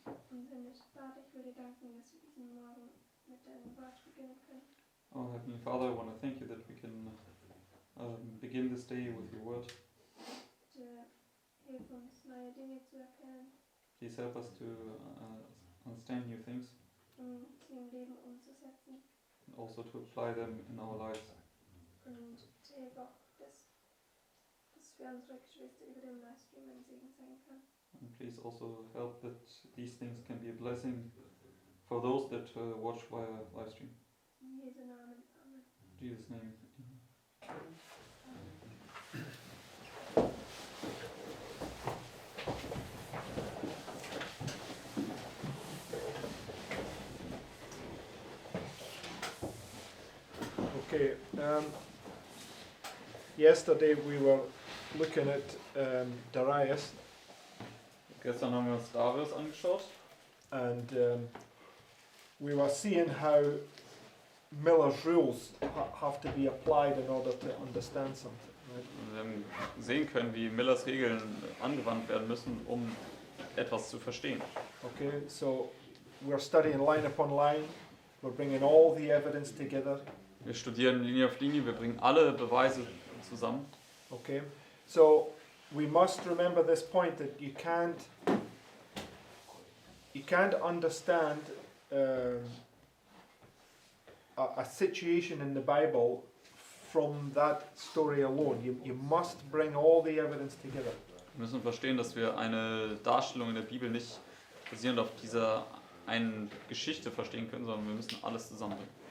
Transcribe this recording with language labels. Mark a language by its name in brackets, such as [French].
[German] Und himmlischer Vater, ich will dir danken, dass wir diesen Morgen mit deinem Wort beginnen können. [English] Oh, Heavenly Father, I want to thank you that we can begin this day with your word. [German] Bitte hilf uns, neue Dinge zu erkennen, [English] Please help us to understand new things [German] sie im Leben umzusetzen. [English] and also to apply them in our lives. [German] Und hilf auch, dass für unsere Geschwister über den Livestream ein Segen sein kann. [English] And please also help that these things can be a blessing for those that watch via live stream. [German] In Jesu Namen. Amen. [English] In Jesus' name. Okay. Yesterday we were looking at Darius, [German] Gestern haben wir uns Darius angeschaut [English] and we were seeing how Miller's rules have to be applied in order to understand something. Right? [German] wir haben sehen können, wie Millers Regeln angewandt werden müssen, um etwas zu verstehen. [English] Okay, so we're studying line upon line. We're bringing all the evidence together. [German] Wir studieren Linie auf Linie, wir bringen alle Beweise zusammen. [English] Okay, so we must remember this point that you can't understand a situation in the Bible from that story alone. You must bring all the evidence together. [German] Wir müssen verstehen, dass wir eine Darstellung in der Bibel nicht basierend auf dieser einen Geschichte verstehen können, sondern wir müssen alles zusammenbringen.